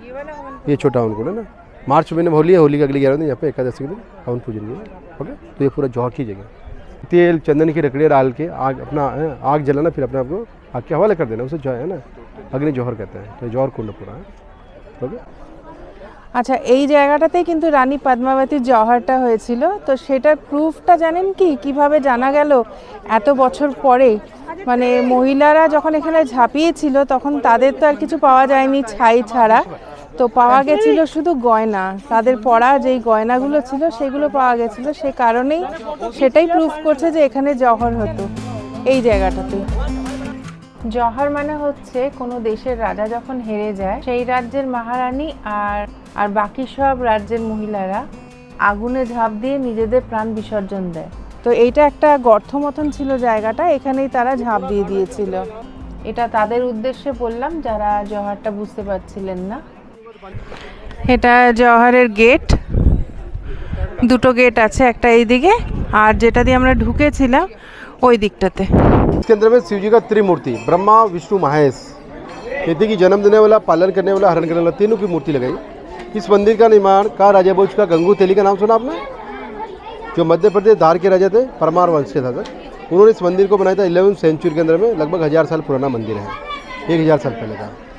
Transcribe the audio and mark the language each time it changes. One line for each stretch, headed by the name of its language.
Hindi: ये छोटा हवन कुंड है ना, मार्च महीने में होली है, होली के अगले 11 दिन यहाँ पे एकादशी के दिन हवन पूजन किया। ओके, तो ये पूरा जौहर की जगह। तेल चंदन की लकड़ियाँ डाल के आग अपना आग जलाना, फिर अपने आप को आग के हवाले कर देना, उसे जो है ना अग्नि जौहर कहते हैं। तो जौहर कुंड पूरा है। ओके,
Bangla: আচ্ছা, এই জায়গাটাতেই কিন্তু রানী পদ্মাবতীর জওহরটা হয়েছিল। তো সেটার প্রুফটা জানেন কি, কিভাবে জানা গেল এত বছর পরে? মানে মহিলারা যখন এখানে ঝাঁপিয়েছিল তখন তাদের তো আর কিছু পাওয়া যায়নি ছাই ছাড়া। তো পাওয়া গেছিল শুধু গয়না, তাদের পরা যেই গয়নাগুলো ছিল সেগুলো পাওয়া গেছিল, সে কারণেই সেটাই প্রুফ করছে যে এখানে জহর হতো এই জায়গাটাতে। জহর মানে হচ্ছে কোনো দেশের রাজা যখন হেরে যায় সেই রাজ্যের মহারানী আর বাকি সব রাজ্যের মহিলারা আগুনে ঝাঁপ দিয়ে নিজেদের প্রাণ বিসর্জন দেয়। তো এইটা একটা গর্ত মতন ছিল জায়গাটা, এখানেই তারা ঝাঁপ দিয়ে দিয়েছিল। এটা তাদের উদ্দেশ্যে বললাম যারা জহরটা বুঝতে পারছিলেন না। এটা জহরের গেট, দুটো গেট আছে, একটা এই দিকে আর যেটা দিয়ে আমরা ঢুকেছিলাম ওই দিকটাতে।
Hindi: इसके अंदर में शिव जी का त्रिमूर्ति ब्रह्मा विष्णु महेश कहते कि जन्म देने वाला, पालन करने वाला, हरण करने वाला, तीनों की मूर्ति लगाई। इस मंदिर का निर्माण का राजा भोज का गंगू तेली का नाम सुना आपने, जो मध्य प्रदेश धार के राजा थे, परमार वंश के था सर। उन्होंने इस मंदिर को बनाया था 11वीं सेंचुरी के अंदर में। लगभग 1000 साल पुराना मंदिर है, 1000 साल पहले था।